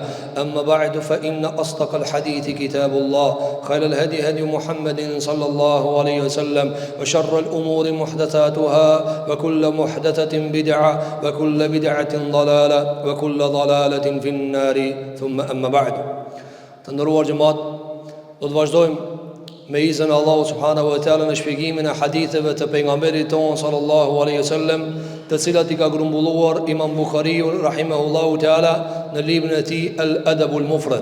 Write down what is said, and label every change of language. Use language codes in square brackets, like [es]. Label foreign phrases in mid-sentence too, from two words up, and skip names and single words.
[ar] أما بعد فإن أصدق الحديث كتاب الله خير الهدي هدي محمد صلى الله عليه وسلم وشر الأمور محدثاتها وكل محدثة بدعة وكل بدعة ضلالة وكل ضلالة في النار ثم أما بعد. [sq] Të nderuar xhamat, do të vazhdojmë me izin e Allahut [ar] سبحانه وتعالى [sq] në shpjegimin e haditheve të pejgamberit ton [ar] صلى الله عليه وسلم, [sq] të cilat I ka grumbulluar Imam Buhariu [ar] رحمه الله تعالى [sq] në librin e tij Al-Adabul Mufrad.